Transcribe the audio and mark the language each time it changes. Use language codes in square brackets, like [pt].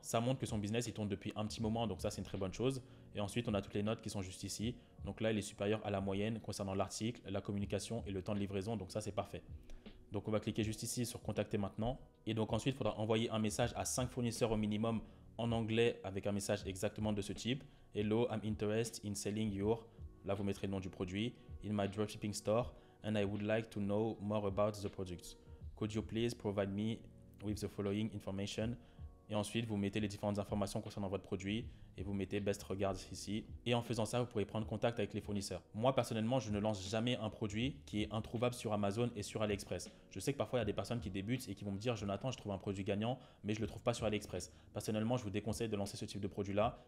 [fr] Ça montre que son business, il tourne depuis un petit moment. Donc ça, c'est une très bonne chose. Et ensuite, on a toutes les notes qui sont juste ici. Donc là, il est supérieur à la moyenne concernant l'article, la communication et le temps de livraison. Donc ça, c'est parfait. Donc, on va cliquer juste ici sur contacter maintenant. Et donc ensuite, il faudra envoyer un message à 5 fournisseurs au minimum en anglais avec un message exactement de ce type. [en] Hello, I'm interested in selling your... [fr] Là, vous mettrez le nom du produit. [en] In my dropshipping store, and I would like to know more about the products. Could you please provide me with the following information? [fr] Et ensuite, vous mettez les différentes informations concernant votre produit et vous mettez [en] Best Regards [fr] ici. Et en faisant ça, vous pourrez prendre contact avec les fournisseurs. Moi, personnellement, je ne lance jamais un produit qui est introuvable sur Amazon et sur AliExpress. Je sais que parfois, il y a des personnes qui débutent et qui vont me dire « Jonathan, je trouve un produit gagnant, mais je ne le trouve pas sur AliExpress. » Personnellement, je vous déconseille de lancer ce type de produit-là.